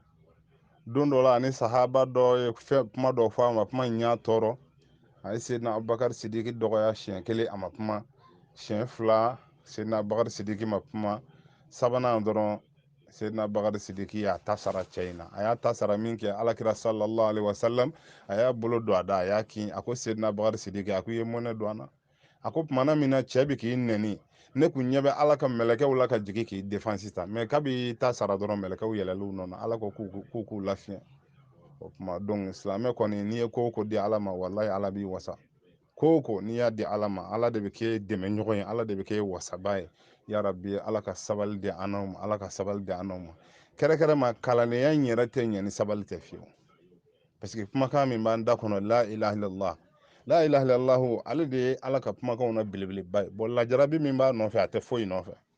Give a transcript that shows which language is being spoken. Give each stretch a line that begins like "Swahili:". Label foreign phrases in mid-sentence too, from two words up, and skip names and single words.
Bambara: don dɔ la ani sahaba dɔ ye kuma dɔ fɔ a ma kuma in y'a tɔɔrɔ a ye seyidina abubakari sidiki dɔgɔya siɲɛ kelen a ma kuma siɲɛ fila seyidina abubakari sidiki ma kuma sabanan dɔrɔn seyidina abubakari sidiki y'a ta sara cɛ in na a y'a ta sara min kɛ alakira
Arabic: صلى الله عليه وسلم
Bambara: a y'a bolo don a da a y'a kin a ko seyidina abubakari sidiki a ko i ye mɔnɛ don an na a ko tumana min na cɛ bi k'i nɛni ne kun ɲɛ bɛ ala ka mɛlɛkɛw la ka jigin k'i défense ta mɛ kabi ta sara dɔrɔn mɛlɛkɛw yɛlɛl'u nɔ na ala ko k'u lafiya o tuma donc silamɛ kɔni n'i ye ko o ko di ala ma walahi ala b'i wasa ko o ko n'i y'a di ala ma ala de bɛ kɛ dɛmɛ ɲɔgɔn ye ala de bɛ kɛ wasaba ye yarabi ala ka sabali di an n'aw ma ala ka sabali di an n'aw ma kɛrɛkɛrɛ ma kalandenya in yɛrɛ tɛ ɲɛ ni sabali tɛ fiyewu
French: parce que
Bambara: kumakan min b'an da kɔnɔ
Arabic: لا إله إلا الله لا إله إلا الله
Bambara: ale de ye ala ka kumakanw na belebeleba ye bon lajarabi min b'a nɔfɛ a tɛ foyi nɔfɛ